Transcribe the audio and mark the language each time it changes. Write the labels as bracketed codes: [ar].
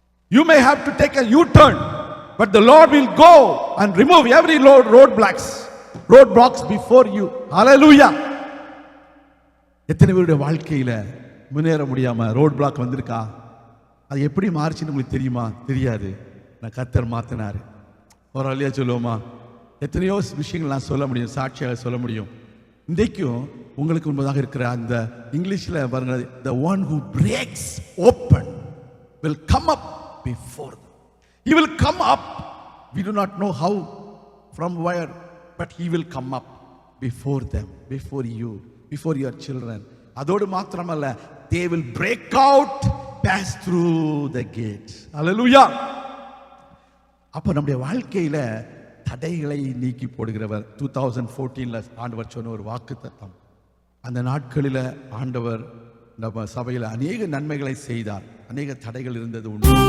[en] You may have to take a U-turn, but the Lord will go and remove every road blocks before you. Hallelujah. [ta] எத்தனை பேருடைய வாழ்க்கையில முன்னேற முடியாம road black வந்திருக்கா? அது எப்படி மாறிச்சுன்னு உங்களுக்கு தெரியுமா? தெரியாது. நான் கர்த்தர் மாத்தினாரு. ஒரு அல்லையா சொல்லுவோமா? எத்தனையோ விஷயங்கள் நான் சொல்ல முடியும், சாட்சியாக சொல்ல முடியும். இன்றைக்கும் உங்களுக்கு முன்பதாக இருக்கிற அந்த இங்கிலீஷில் பாருங்க, [en] the one who breaks open will come up before them. He will come up. We do not know how, from where, but he will come up before them, before you, before your children. [ta] அதோடு மாத்திரமல்ல, [en] they will break out, pass through the gate. Hallelujah. [ta] அப்போ நம்முடைய வாழ்க்கையில தடைகளை நீக்கி போடுகிறவர். 2014 ஆண்டவர் சொன்ன ஒரு வாக்குத்தத்தம். அந்த நாட்களில் ஆண்டவர் நம்ம சபையில் அநேக நன்மைகளை செய்தார். அநேக தடைகள் இருந்தது உண்டு.